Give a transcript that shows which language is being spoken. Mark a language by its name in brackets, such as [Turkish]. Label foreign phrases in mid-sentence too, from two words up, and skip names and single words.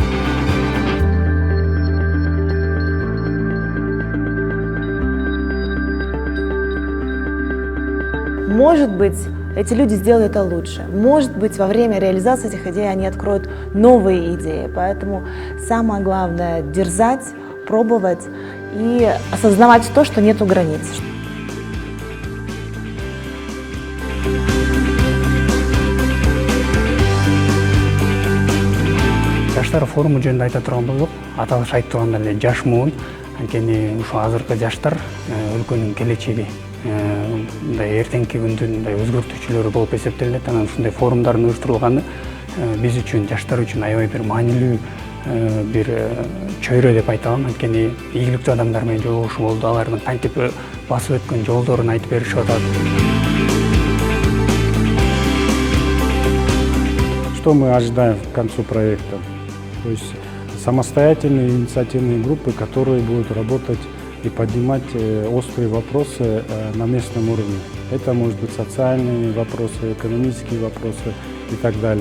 [Russian] Может быть, эти люди сделают это лучше. Может быть, во время реализации этих идей они откроют новые идеи. Поэтому самое главное – дерзать, пробовать и осознавать то, что нету границ. [Kyrgyz] Жаштар форуму жөнүндө айта турган болсок, аталыш айтып тургандай эле Жашмун, анткени ушу азыркы жаштар өлкөнүн келечеги, мындай эртеңки күндүн мындай өзгөртүүчүлөрү болуп эсептелет. Анан ушундай форумдардын уюштурулганы биз үчүн, жаштар үчүн аябай бир маанилүү bir чөйрө деп айта алам. Анткени ийгиликтүү адамдар менен жолугушуу болду, алардын кантип басып өткөн жолдорун айтып беришип атат. [Russian] Что мы ожидаем к концу проекта? То есть самостоятельные инициативные группы, которые будут работать и поднимать острые вопросы на местном уровне. Это может быть социальные вопросы, экономические вопросы и так далее.